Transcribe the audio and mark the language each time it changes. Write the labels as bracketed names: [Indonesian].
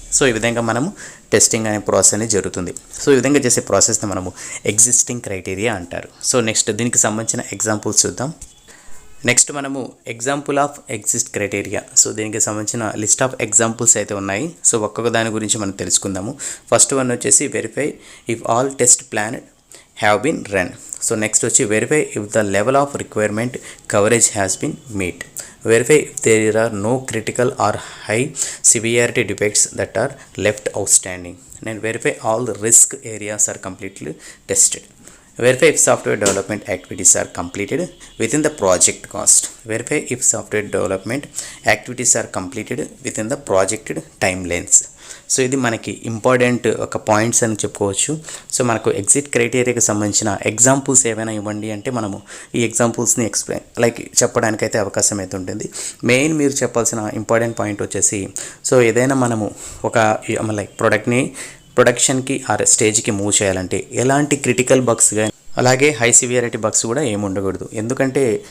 [Telugu] So ఈ విధంగా మనము టెస్టింగ్ అనే ప్రాసెస్ అనేది జరుగుతుంది. సో ఈ విధంగా చేసే ప్రాసెస్ని మనము ఎగ్జిస్టింగ్ క్రైటీరియా అంటారు. సో నెక్స్ట్ దీనికి సంబంధించిన ఎగ్జాంపుల్స్ చూద్దాం. నెక్స్ట్ మనము example of exist criteria, so దీనికి సంబంధించిన లిస్ట్ ఆఫ్ ఎగ్జాంపుల్స్ అయితే ఉన్నాయి. సో ఒక్కొక్క దాని గురించి మనం తెలుసుకుందాము. [English] First one వచ్చేసి verify if all test plan have been run. So next వచ్చి verify if the level of requirement coverage has been met. Verify if there are no critical or high severity defects that are left outstanding. And verify all the risk areas are completely tested. Verify if software development activities are completed within the project cost. Verify if software development activities are completed within the projected timelines. [Telugu] So ఇది మనకి important ఒక points అని చెప్పుకోవచ్చు. So మనకు exit క్రైటీరియాకి సంబంధించిన examples ఏమైనా ఇవ్వండి అంటే మనము ఈ ఎగ్జాంపుల్స్ని చెప్పడానికైతే అవకాశం అయితే ఉంటుంది. మెయిన్ మీరు చెప్పాల్సిన ఇంపార్టెంట్ పాయింట్ వచ్చేసి సో ఏదైనా మనము ఒక ప్రోడక్ట్ని ప్రొడక్షన్కి ఆ స్టేజ్కి మూవ్ చేయాలంటే ఎలాంటి క్రిటికల్ బగ్స్ కానీ, అలాగే హై సివియారిటీ బగ్స్ కూడా ఏమి ఉండకూడదు. ఎందుకంటే